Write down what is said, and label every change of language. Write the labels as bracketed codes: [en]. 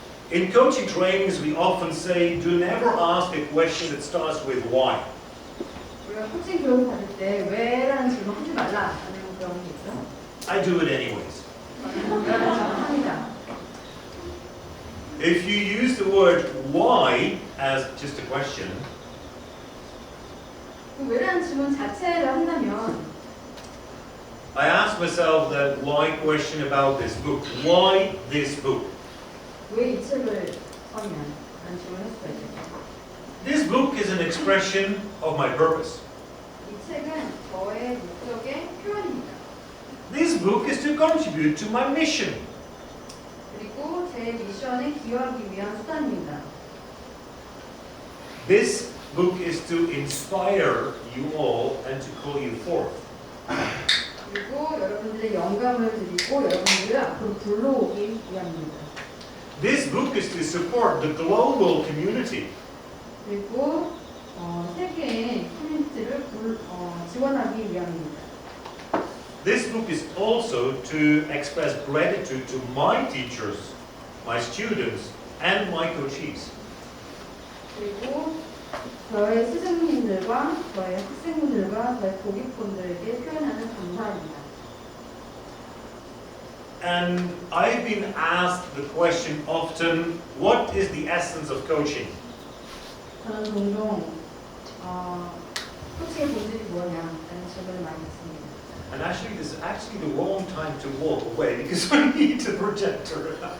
[en] In coaching trainings, we often say, do never ask a question that starts with why. [ko] 우리가 코칭 교육 받을 때 왜라는 질문 하지 말라라는 그런 게 있죠. [en] I do it anyways. [ko] 합니다. [en] If you use the word why as just a question, [ko] 그 왜라는 질문 자체를 한다면 [en] I ask myself that why question about this book. Why this book? [ko] 왜 이 책을 썼냐 라는 질문을 할 수가 있죠. [en] This book is an expression of my purpose. [ko] 이 책은 저의 목적의 표현입니다. [en] This book is to contribute to my mission. [ko] 그리고 제 미션에 기여하기 위한 수단입니다. [en] This book is to inspire you all and to call you forth. [ko] 그리고 여러분들의 영감을 드리고 여러분들을 앞으로 불러오기 위함입니다. [en] This book is to support the global community. [ko] 그리고 세계의 커뮤니티를 지원하기 위함입니다. [en] This book is also to express gratitude to my teachers, my students, and my coachees. [ko] 그리고 저의 스승님들과 저의 학생분들과 저의 고객분들에게 표현하는 감사입니다. [en] And I've been asked the question often, what is the essence of coaching? [ko] 저는 종종 코칭의 본질이 뭐냐라는 질문을 많이 받습니다. [en] And actually, this is actually the wrong time to walk away because I need a projector.